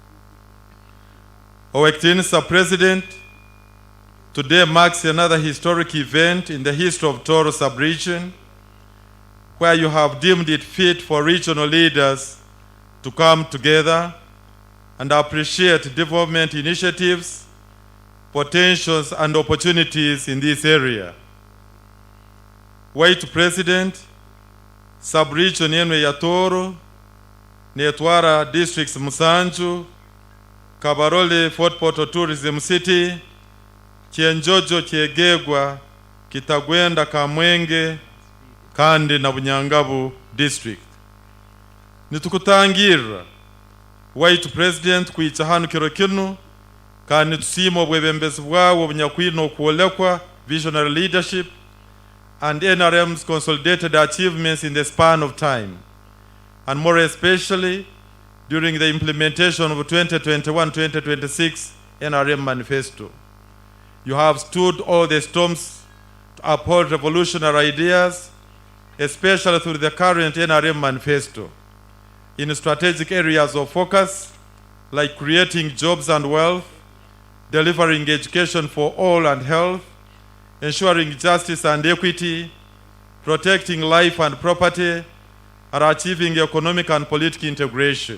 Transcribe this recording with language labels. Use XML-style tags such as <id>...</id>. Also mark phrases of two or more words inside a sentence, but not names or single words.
<en>Our Excellency President, today marks another historic event in the history of Toro sub-region, where you have deemed it fit for regional leaders to come together and appreciate development initiatives, potentials, and opportunities in this area. White President,</en> <ttj>sub-region yenwe ya Toro, netwara districts Musanju, Kabarole, Fort Portal Tourism City, Kyenjojo, Kyegegwa, Kitagwenda, Kamwenge, Kandi na Bunyangabu district. Nitukutangira White President kuicha hanu kiro kinu kandi tusimo bwebembezi bwawo bunyakwino kuolekwa</ttj> <en>visionary leadership and NRM's consolidated achievements in the span of time, and more especially during the implementation of 2021-2026 NRM manifesto. You have stood all the storms to uphold revolutionary ideas, especially through the current NRM manifesto, in strategic areas of focus like creating jobs and wealth, delivering education for all and health, ensuring justice and equity, protecting life and property, and achieving economic and political integration.</en>